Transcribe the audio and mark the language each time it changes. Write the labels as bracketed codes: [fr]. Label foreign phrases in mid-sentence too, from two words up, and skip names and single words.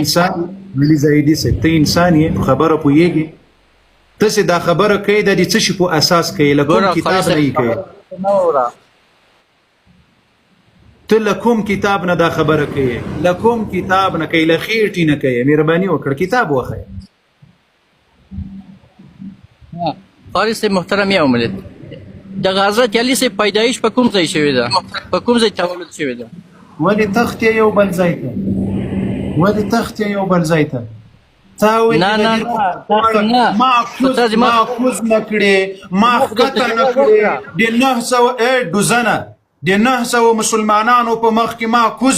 [ps] انسان علي زاهدي سے ته انسان یې خبره پوهیږي ته چې دا خبره کوي د دې څه شي په اساس کوي له کوم کتاب نه کوي ته له کوم کتاب نه دا خبره کوي له کوم کتاب نه کوي له خېټې نه کوي مهرباني وکړه کتاب وښیه قاری صاحب محترم یا ملت د حضرت علی سے پیدایش په کوم ځای شوې ده په کوم ځای تولد شوې ده ولې تخت یو بل ځای ته ولې تخت یو بل ځای ته نه نه نه ما کوز نه کړې ما ښکته نه کړې د 900 ډوزنه د 900 مسلمانانو په مخ کې ما کوز